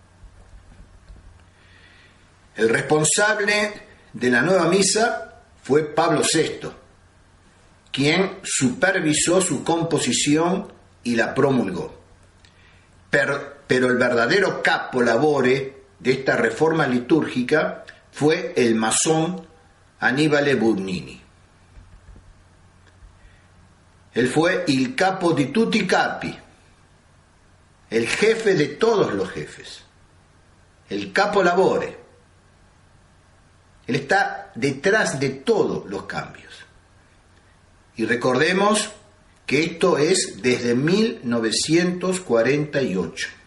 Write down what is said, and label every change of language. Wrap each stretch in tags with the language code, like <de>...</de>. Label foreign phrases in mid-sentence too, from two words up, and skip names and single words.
<es>El responsable de la nueva misa fue Pablo VI, quien supervisó su composición y la promulgó. Pero el verdadero capo labore de esta reforma litúrgica fue el masón Annibale Bugnini. Él fue</es> <it>il capo di tutti i capi,</it> <es>el jefe de todos los jefes, el capo labore. Él está detrás de todos los cambios. Y recordemos que esto es desde 1948.</es>